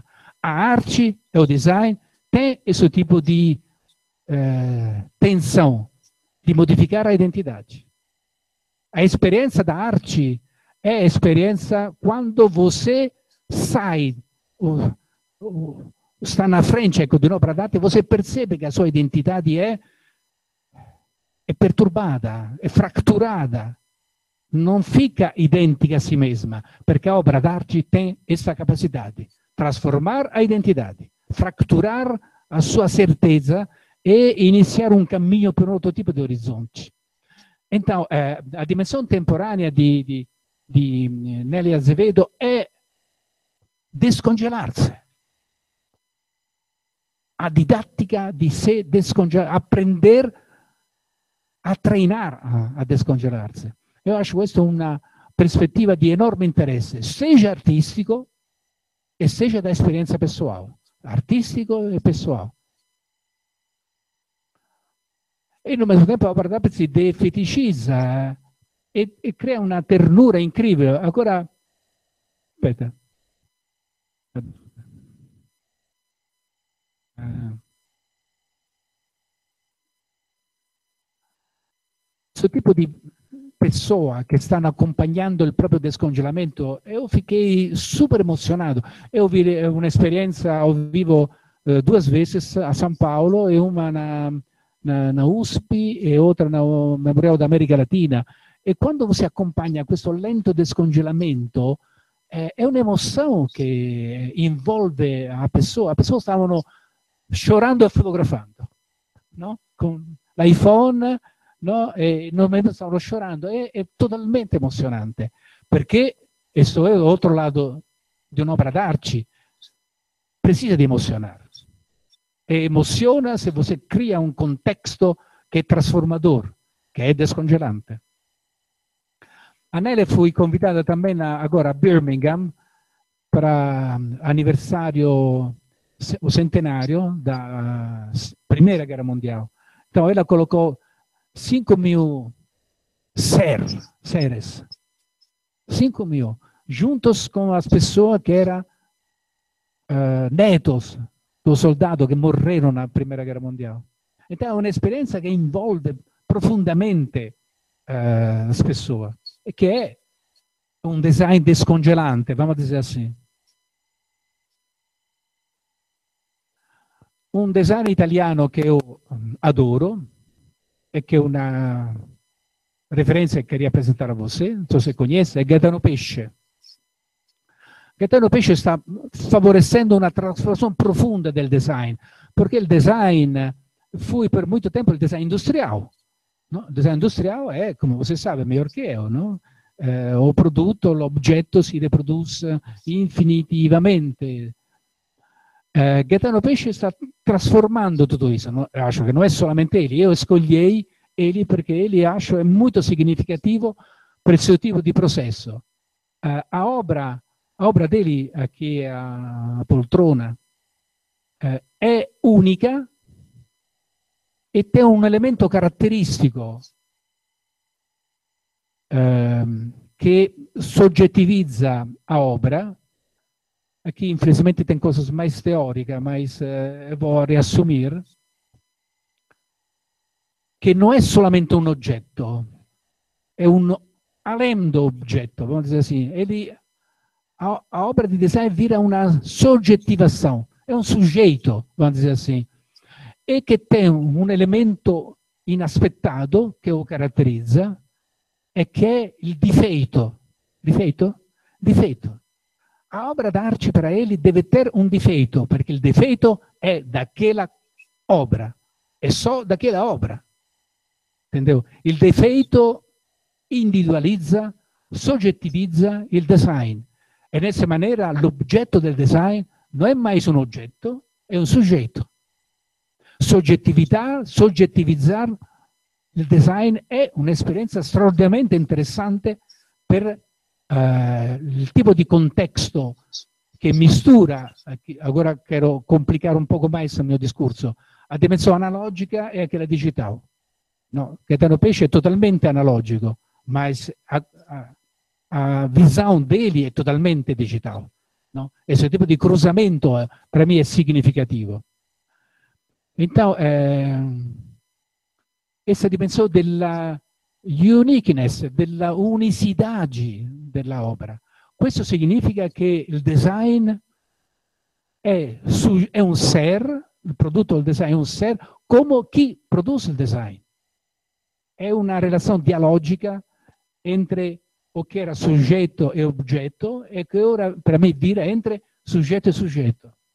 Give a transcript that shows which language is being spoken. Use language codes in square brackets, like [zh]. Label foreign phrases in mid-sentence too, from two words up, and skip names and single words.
[pt] A arte e o design têm esse tipo de tensão de modificar a identidade. A experiência da arte é a experiência quando você sai, está na frente de [it] un'opera d'arte [pt] e você percebe que a sua identidade é perturbada, é fracturada, não fica idêntica a si mesma, perché a opera d'arte tem essa capacidade, transformar a identidade, fracturar a sua certeza e [it] iniziare un cammino per un altro tipo di orizzonti. [pt] Então, a dimensão temporânea de Nelly Azevedo é descongelar-se. A didática de se descongelar, aprender a treinar a descongelar-se. Eu acho [it] questa una prospettiva di enorme interesse, seja artistico e seja da esperienza pessoal. Artistico e pessoal. [pt] E no mesmo tempo [it] a opera d'arte si defeticizza e crea una ternura incredibile. Ancora, aspetta. Questo tipo di pessoa che stanno accompagnando il proprio descongelamento, [pt] eu fiquei super [it] emozionato. [pt] Eu vi un'esperienza ao vivo duas vezes a São Paulo e uma na USP e outra no Memorial da América Latina. E quando você [it] accompagna questo lento descongelamento, è un'emozione che involve [pt] a pessoa. A pessoa stavano chorando e fotografando, no? [it] Con l'iPhone, no? E normalmente stavano chorando. È totalmente emozionante, perché questo è l'altro lato di un'opera d'arte, precisa di emozionare. E emoziona [pt] se você cria [it] un contesto che è trasformador, che è descongelante. [pt] A Nele fui convidata também agora a Birmingham para aniversário, o centenário da Primeira Guerra Mundial. Então ela colocou 5.000 seres, 5.000, juntos com as pessoas que eram netos do soldado [it] che morrerono [pt] na Primeira Guerra Mondiale. Então é uma experiência que envolve profundamente as pessoas e [it] che è un design descongelante, [pt] vamos a dizer assim. [it] Un design italiano che io adoro e che è una referenza che queria presentare [pt] a você, [it] non so [pt] se conhece, [it] è Gaetano Pesce. Gaetano Pesce sta favorecendo una trasformazione profonda del design, perché il design fu per molto tempo il design industriale. No? Il design industriale è, come [pt] você sabe, melhor [it] che io, no? O prodotto, l'oggetto si riproduce infinitivamente. Gaetano Pesce sta trasformando tutto questo, no? Acho che non è solamente egli, io escogliei egli perché egli acho è molto significativo per il suo tipo di processo. [pt] A obra [it] degli qui a poltrona è unica e tem un elemento caratteristico che soggettivizza [pt] a obra. Aqui, infelizmente, tem coisas mais teóricas, mas vou reassumir [it] che non è solamente un oggetto, è un [pt] além do oggetto, vamos dizer assim. Ele, a obra di design vira [it] una soggettivazione, è un [pt] sujeito, vamos dizer assim, [it] e che tem un elemento inaspettato che lo caratterizza e che è il difeito. [pt] Difeito. A obra d'arte per ele deve ter un difeito, [it] perché il difeito è [pt] daquela obra, è só daquela obra. Entendeu? [it] Il difeito individualizza, soggettivizza il design. E in questa maniera l'oggetto del design non è mai un oggetto, è un soggetto. Soggettivizzare il design è un'esperienza straordinariamente interessante per il tipo di contesto che mistura, ora quero complicare [pt] un poco mais [it] il mio discorso, a dimensione analogica e anche la digitale. No? Gaetano Pesce è totalmente analogico, ma a visão dele è totalmente digitale. No? [pt] Esse tipo di cruzamento per me è significativo. Então, essa dimensão [it] della uniqueness, della unicidade della opera. Questo significa che il design è un ser, il prodotto del design è un ser, come chi produce il design. È una relazione dialogica [pt] entre o [it] che era soggetto e oggetto e che ora per me dire entre soggetto e soggetto.